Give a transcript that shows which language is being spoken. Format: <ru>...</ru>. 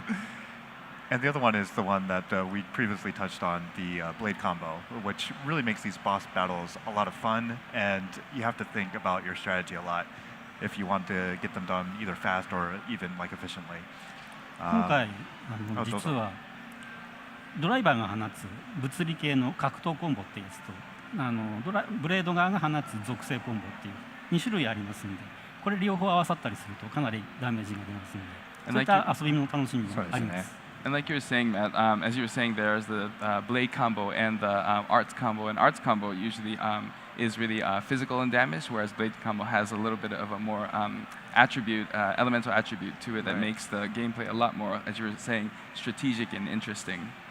<en>happen. And the other one is the one that we previously touched on, the blade combo, which really makes these boss battles a lot of fun, and you have to think about your strategy a lot if you want to get them done either fast or even like efficiently.</en> <ja>今回どうぞ実はドライバーが放つ物理系の格闘コンボっていうやつとブレード側が放つ属性コンボっていう2種類ありますので、これ両方合わさったりするとかなりダメージが出ますので、そういった遊びの楽しみもあります。</ja> <en>And like you were saying, Matt, as you were saying, there's the blade combo and the arts combo. And arts combo usually is really physical and damage, whereas blade combo has a little bit of a more elemental attribute to it that makes the gameplay a lot more, as you were saying, strategic and interesting.</en>